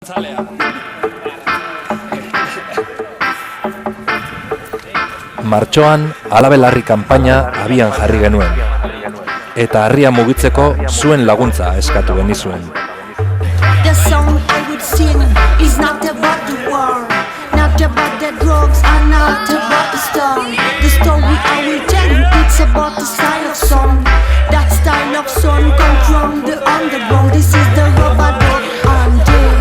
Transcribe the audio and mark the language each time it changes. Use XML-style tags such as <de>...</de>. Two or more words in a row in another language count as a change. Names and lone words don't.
<eu>Martxoan Alabelarri kanpaina abian jarri genuen, eta harria mugitzeko zuen laguntza eskatu genizuen.</eu> <en>The song I would sing is not about the war, not about the drugs, and not about the storm. The story I will tell you, it's about the style of song. That style of song comes from the underground. This is the rubber dub anthem.</en>